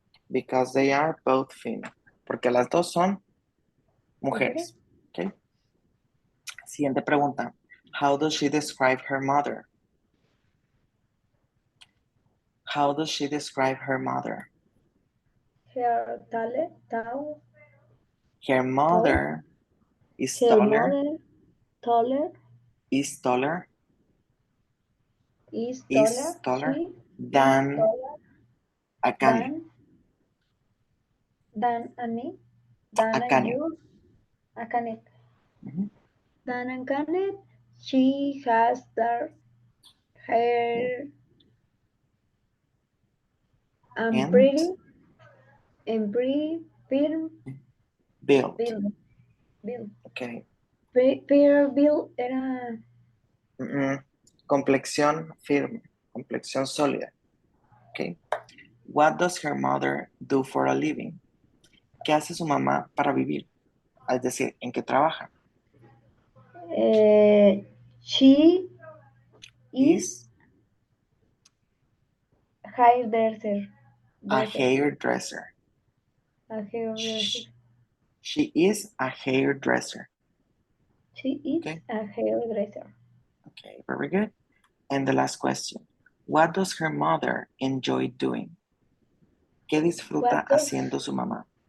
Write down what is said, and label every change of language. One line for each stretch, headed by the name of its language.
English: Because they are both female.
Spanish: Porque las dos son mujeres. Okay. Siguiente pregunta.
English: How does she describe her mother? How does she describe her mother? Her tall. Her mother is Her taller, mother taller is taller, is is taller. taller She than is taller Akane. than me. Than Akane. you. Akane. Mhm. Than Akane. She has dark hair and pretty and pretty firm Build. build. Okay. Fair build era
Spanish: Complexión firme, complexión sólida. Okay.
English: What does her mother do for a living?
Spanish: ¿Qué hace su mamá para vivir? Es decir, ¿en qué trabaja?
English: She is Is hairdresser. a hairdresser. A hairdresser. She is a hairdresser. She is Okay. a hairdresser. Okay, very good. And the last question. What does her mother enjoy doing?
Spanish: ¿Qué disfruta haciendo su mamá?